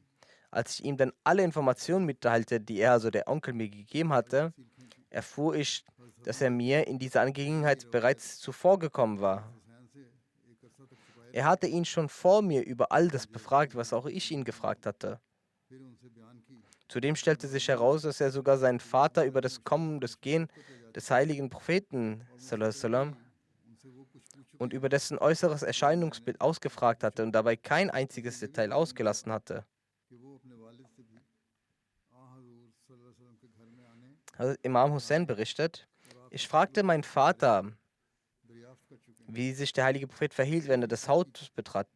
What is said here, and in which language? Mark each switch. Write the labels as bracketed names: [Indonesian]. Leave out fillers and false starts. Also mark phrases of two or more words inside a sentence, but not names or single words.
[German] Als ich ihm dann alle Informationen mitteilte, die er, also der Onkel, mir gegeben hatte, erfuhr ich, dass er mir in dieser Angelegenheit bereits zuvor gekommen war. Er hatte ihn schon vor mir über all das befragt, was auch ich ihn gefragt hatte. Zudem stellte sich heraus, dass er sogar seinen Vater über das Kommen und das Gehen des heiligen Propheten [Arabic] صلى الله عليه وسلم [German] und über dessen äußeres Erscheinungsbild ausgefragt hatte und dabei kein einziges Detail ausgelassen hatte. Also Imam Hussein berichtet, ich fragte meinen Vater, wie sich der heilige Prophet verhielt, wenn er das Haus betrat.